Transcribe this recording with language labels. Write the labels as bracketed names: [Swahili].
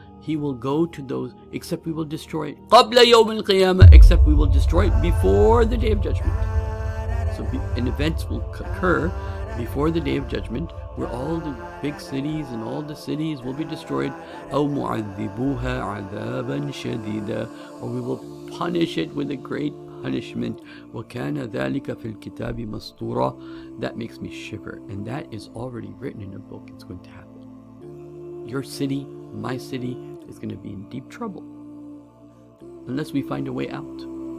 [English] He will go to those, except we will destroy it. [Arabic] Qabla yawm al-qiyamah, [English] except we will destroy it before the day of judgment. So events will occur before the day of judgment where all the big cities and all the cities will be destroyed. [Arabic] أو معذبوها عذابا شديدا, [English] or we will punish it with a great punishment. [Arabic] وكان ذلك في الكتاب مسطورا. [English] That makes me shiver, and that is already written in a book. It's going to happen. Your city, my city, is going to be in deep trouble unless we find a way out.